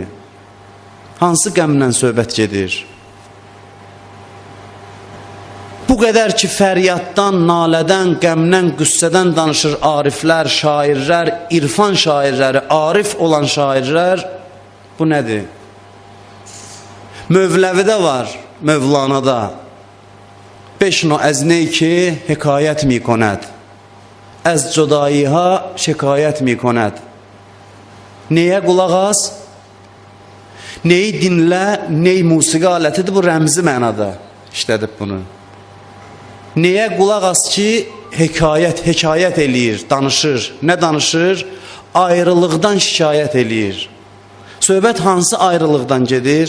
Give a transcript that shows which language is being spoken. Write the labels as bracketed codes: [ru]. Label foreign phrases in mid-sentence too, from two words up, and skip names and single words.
[az] Hansı qəmlə söhbət gedir? Bu qədər ki, fəryaddan, nalədən, qəmdən, qüssədən danışır ariflər, şairlər, irfan şairləri, arif olan şairlər, bu nədir? Mövləvidə var, Mövlanada. [fa] بشنو از نی که حکایت می کند از جدایی ها شکایت می کند. [az] Neye qulaq as? Neyi dinlə? Ney musiqi alətidir? Bu rəmzi mənada işlədib bunu. Neye qulaq as ki hekayət eləyir, danışır. Nə danışır? Ayrılıqdan şikayət eləyir. Söhbət hansı ayrılıqdan gedir?